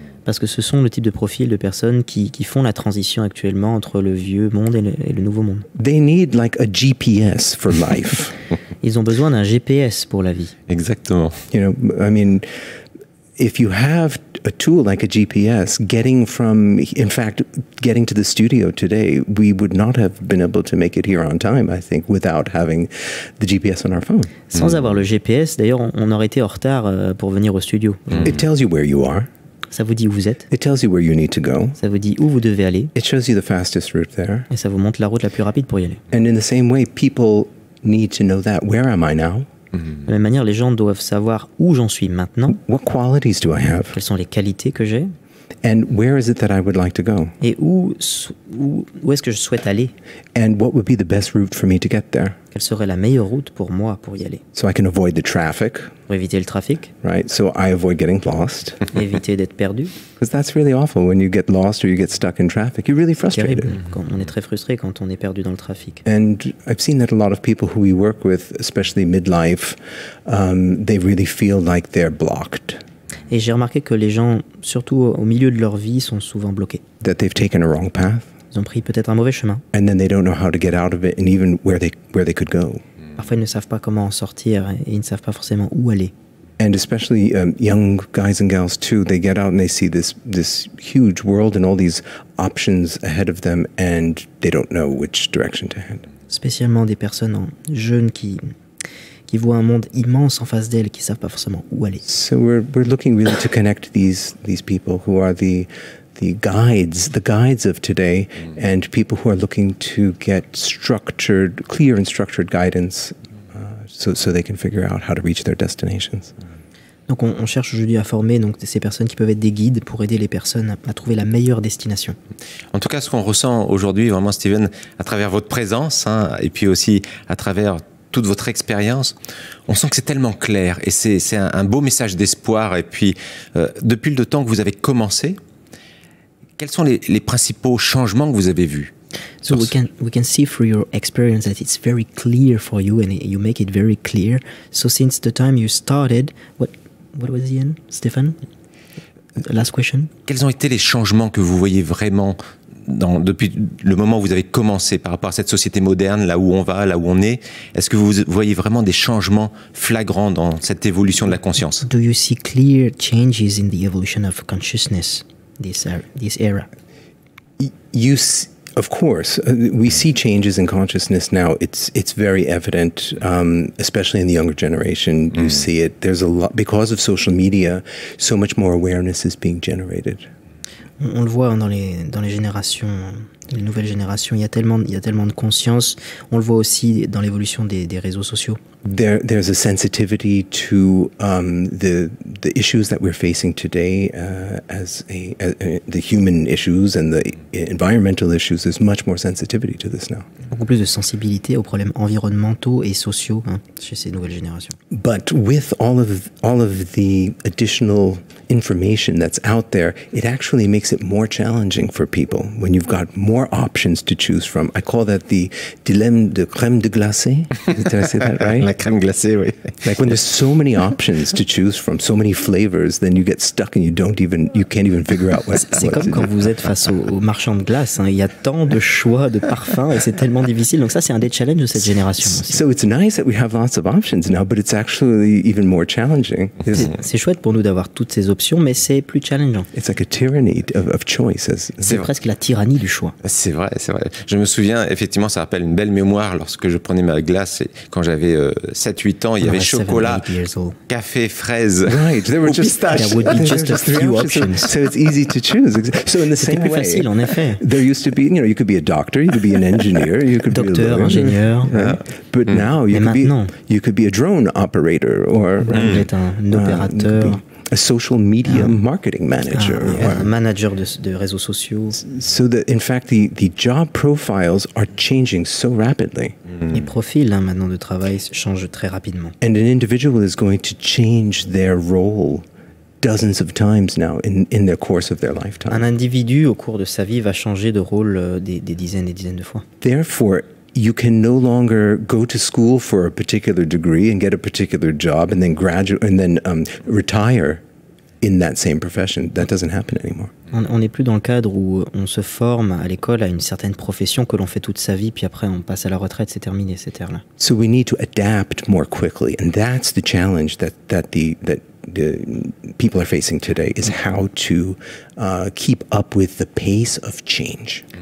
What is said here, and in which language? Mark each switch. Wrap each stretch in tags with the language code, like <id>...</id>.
<fr>Parce que ce sont le type de profil de personnes qui font la transition actuellement entre le vieux monde et le nouveau monde.</fr> <en>They need like a GPS for life.</en> <fr>Ils ont besoin d'un GPS pour la vie. Exactement.</fr> <en>I mean, if you have a tool like a GPS, getting to the studio today, we would not have been able to make it here on time, I think, without having the GPS on our phone.</en> <fr>Sans avoir le GPS, d'ailleurs, on aurait été en retard pour venir au studio.</fr> <en>It tells you where you are.</en> <fr>Ça vous dit où vous êtes.</fr> <en>It tells you where you need to go.</en> <fr>Ça vous dit où vous devez aller.</fr> <en>It shows you the fastest route there.</en> <fr>Et ça vous montre la route la plus rapide pour y aller.</fr> <en>And in the same way, people need to know that. Where am I now?</en> <fr>De la même manière, les gens doivent savoir où j'en suis maintenant,</fr> <en>What qualities do I have?</en> <fr>quelles sont les qualités que j'ai,</fr> <en>And where is it that I would like to go?</en> <fr>et où est-ce que je souhaite aller.</fr> <en>And what would be the best route for me to get there?</en> <fr>Quelle serait la meilleure route pour moi pour y aller?</fr> <en>So I can avoid the traffic,</en> <fr>Pour éviter le trafic,</fr> <en>right? So I avoid getting lost.</en> <fr>éviter d'être perdu.</fr> <en>Because that's really awful when you get lost or you get stuck in traffic. You're really frustrated. Terrible.</en> <fr>Quand on est très frustré quand on est perdu dans le trafic.</fr> <en>And I've seen that a lot of people who we work with, especially midlife, they really feel like they're blocked,</en> <fr>Et j'ai remarqué que les gens, surtout au milieu de leur vie, sont souvent bloqués.</fr> <en>that they've taken a wrong path,</en> <fr>Ils ont pris peut-être un mauvais chemin.</fr> <en>and then they don't know how to get out of it and even where they could go.</en> <fr>Parfois, ils ne savent pas comment en sortir et ils ne savent pas forcément où aller.</fr> <en>And especially young guys and gals too, they get out and they see this huge world and all these options ahead of them, and they don't know which direction to head.</en> <fr>Spécialement des personnes jeunes qui voient un monde immense en face d'elles, qui ne savent pas forcément où aller.</fr> <en>So we're looking really to connect these people who are the guides of today, and people who are looking to get clear and structured guidance, so they can figure out how to reach their destinations.</en> <fr>Donc on cherche aujourd'hui à former donc, ces personnes qui peuvent être des guides pour aider les personnes à trouver la meilleure destination. En tout cas, ce qu'on ressent aujourd'hui, vraiment, Steven, à travers votre présence, et puis aussi à travers toute votre expérience, on sent que c'est tellement clair, et c'est un beau message d'espoir. Et puis, depuis le temps que vous avez commencé, quels sont les principaux changements que vous avez vus?</fr> <en>So we can see through your experience that it's very clear for you, and you make it very clear. So since the time you started, what was the end, Stefan? The last question.</en> <fr>Quels ont été les changements que vous voyez vraiment depuis le moment où vous avez commencé par rapport à cette société moderne, là où on va, là où on est? Est-ce que vous voyez vraiment des changements flagrants dans cette évolution de la conscience?</fr> <en>Do you see clear changes in the evolution of consciousness this era? Of course, we see changes in consciousness now. It's very evident, especially in the younger generation. You see it. There's a lot, because of social media, so much more awareness is being generated.</en> <fr>On le voit dans les générations, les nouvelles générations, il y a tellement de conscience. On le voit aussi dans l'évolution des réseaux sociaux.</fr> <en>There's a sensitivity to the issues that we're facing today as the human issues and the environmental issues. There's much more sensitivity to this now.</en> <fr>Beaucoup plus de sensibilité aux problèmes environnementaux et sociaux chez ces nouvelles générations.</fr> <en>But with all of the additional information that's out there, it actually makes it more challenging for people when you've got more options to choose from. I call that the</en> <fr>dilemme de crème de glacé.</fr> <en>Did I say that right?</en> <fr>La crème glacée, oui.</fr> <en>Like when there's so many options to choose from, so many flavors, then you get stuck and you can't even figure out what.</en> <fr>C'est comme quand vous êtes face au marchand de glace. Il y a tant de choix de parfums et c'est tellement difficile. Donc ça, c'est un des challenges de cette génération aussi.</fr> <en>So it's nice that we have lots of options now, but it's actually even more challenging.</en> <fr>C'est chouette pour nous d'avoir toutes ces options, mais c'est plus challengeant.</fr> <en>It's like a tyranny of choice.</en> <fr>C'est presque la tyrannie du choix. C'est vrai, c'est vrai. Je me souviens, effectivement, ça rappelle une belle mémoire lorsque je prenais ma glace quand j'avais 7-8 ans. Il y avait chocolat, café, fraise,</fr> <en>right. There were just there would be just a few options. So it's easy to choose. So in the same</en> <fr>plus</fr> <en>way,</en> <fr>facile, en effet.</fr> <en>There used to be, you could be a doctor, you could be an engineer, you could</en> <fr>Docteur,</fr> <en>be a lawyer,</en> <fr>ingénieur.</fr> <en>right? But now you could be a drone operator or</en> <fr>Vous êtes un opérateur.</fr> <en>A social media marketing manager.</en> <fr>Un manager de réseaux sociaux.</fr> <en>So that, in fact, the job profiles are changing so rapidly.</en> <fr>Les profils maintenant de travail changent très rapidement.</fr> <en>And an individual is going to change their role dozens of times now in the course of their lifetime.</en> <fr>Un individu au cours de sa vie va changer de rôle des dizaines et dizaines de fois.</fr> <en>Therefore, you can no longer go to school for a particular degree and get a particular job and then graduate and then retire in that same profession. That doesn't happen anymore.</en> <fr>On n'est plus dans le cadre où on se forme à l'école à une certaine profession que l'on fait toute sa vie, puis après on passe à la retraite, c'est terminé cette ère-là.</fr> <en>So we need to adapt more quickly, and that's the challenge that the people are facing today, is how to keep up with the pace of change.</en>